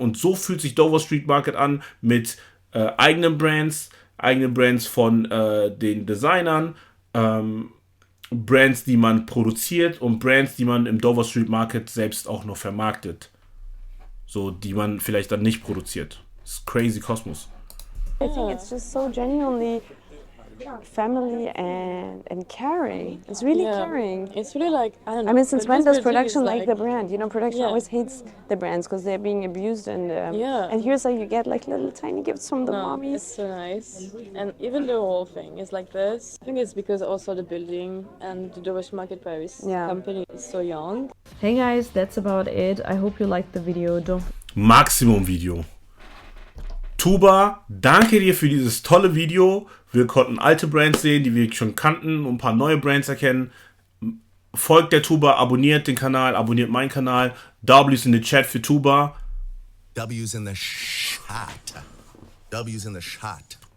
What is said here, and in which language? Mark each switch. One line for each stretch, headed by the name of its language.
German: Und so fühlt sich Dover Street Market an mit eigenen Brands von den Designern, Brands, die man produziert und Brands, die man im Dover Street Market selbst auch noch vermarktet. So, die man vielleicht dann nicht produziert. Das ist crazy Kosmos.
English: I think it's just so genuinely family and caring. It's really Yeah. caring. It's really like, I don't know. I mean, since but when this does building production is like the brand? You know, production Yeah. always hates the brands because they're being abused, and Yeah. and here's like you get like little tiny gifts from the No, mommies. it's so nice. And even the whole thing is like this. I think it's because also the building and the Dover Market Paris Yeah. company is so young. Hey guys, that's about it. I hope you liked the video. Don't
German: Maximum-Video. Tuba, danke dir für dieses tolle Video. Wir konnten alte Brands sehen, die wir schon kannten, und ein paar neue Brands erkennen. Folgt der Tuba, abonniert den Kanal, abonniert meinen Kanal.
English: W's in the Chat für Tuba. W's in the shot. W's in the shot.